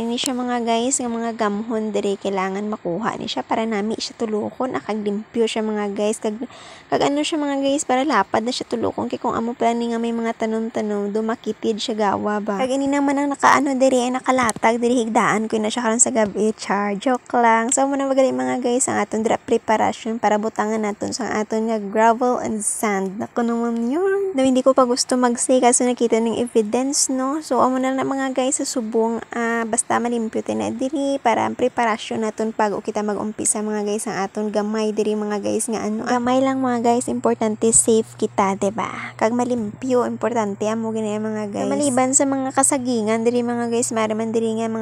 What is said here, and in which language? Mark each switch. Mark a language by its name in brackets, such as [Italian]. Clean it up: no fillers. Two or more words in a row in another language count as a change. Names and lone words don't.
[Hiligaynon] ini siya mga guys nga mga gamhon diri kailangan makuha ni siya para nami siya tulokon akag limpyo siya mga guys kag ano siya mga guys para lapad na siya tulokon kay kung amo pala ni nga may mga tanom-tanom dumakitid siya gawa ba kag ini naman ang nakaano diri ay nakalatag diri higdaan ko na siya karon sa gabi char joke lang so muna magali mga guys ang aton dira preparation para butangan naton sa aton nga [English] gravel and sand [Hiligaynon] nako naman yun na hindi ko pa gusto mag-say kasi nakita ning evidence no so amo na mga guys sa subong basta malimpyo na diri para ang preparasyon naton pag kita mag-umpisa mga guys ang aton gamay diri mga guys nga ano gamay lang mga guys importante safe kita diba kag malimpyo importante amo gina mga guys maliban sa mga kasagingan diri mga guys maraman diri nga